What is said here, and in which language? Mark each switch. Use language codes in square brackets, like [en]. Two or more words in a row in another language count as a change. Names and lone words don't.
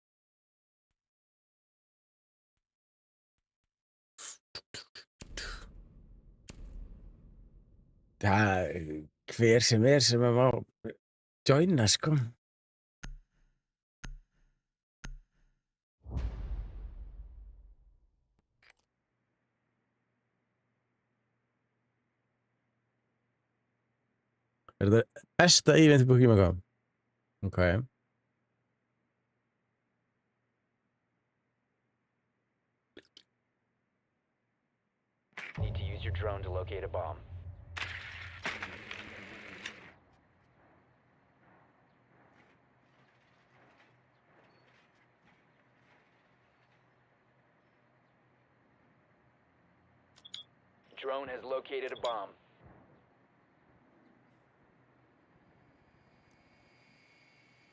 [is] Það, hver sem er sem að má joina, sko. Er þetta besta event í Pokémon Go? Ok. [en] Need to use your drone to locate a bomb. Drone has located a bomb.